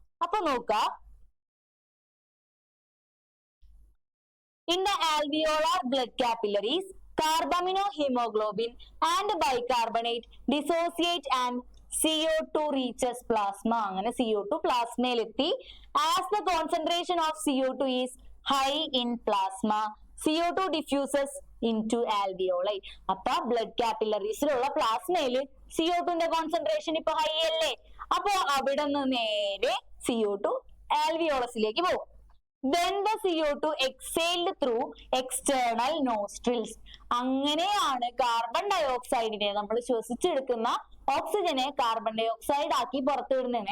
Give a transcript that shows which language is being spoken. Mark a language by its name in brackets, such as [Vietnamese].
[Malayalam] അപ്പൊ നോക്കാം. [English] In the alveolar blood capillaries, carbaminohemoglobin and bicarbonate dissociate and CO2 reaches plasma. [Malayalam] അങ്ങനെ CO2 പ്ലാസ്മയിലെത്തി. [English] As the concentration of CO2 is high in plasma, CO2 diffuses into alveoli. [Malayalam] അപ്പൊ blood കാപ്പിലറീസിലുള്ള പ്ലാസ്മയില് CO2 ന്റെ concentration ഇപ്പൊ high അല്ലേ. അപ്പൊ അവിടെ നിന്ന് നേരെ CO2 ആൽവിയോളസിലേക്ക് പോകും. [English] Then the CO2 exhaled through external nostrils. [Malayalam] അങ്ങനെയാണ് കാർബൺ ഡയോക്സൈഡിനെ നമ്മൾ ശ്വസിച്ചെടുക്കുന്ന ഓക്സിജനെ കാർബൺ ഡയോക്സൈഡ് ആക്കി പുറത്തു വിടുന്നത്.